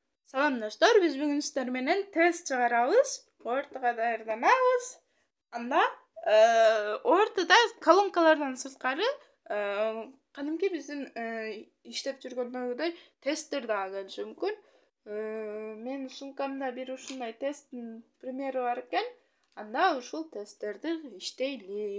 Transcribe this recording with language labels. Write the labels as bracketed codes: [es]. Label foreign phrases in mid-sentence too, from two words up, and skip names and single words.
[ky] Салам достор, биз бүгүн силер менен тест чыгарабыз. Ortaga daярданабыз. Анда ортада колонкалардан сырткары кадимки биздин иштеп жүргөндөгүдөй тесттер дагы келиши мүмкүн. Менин сумкамда бир ушундай тесттин примери бар экен. Анда ушул тесттерди иштейлик.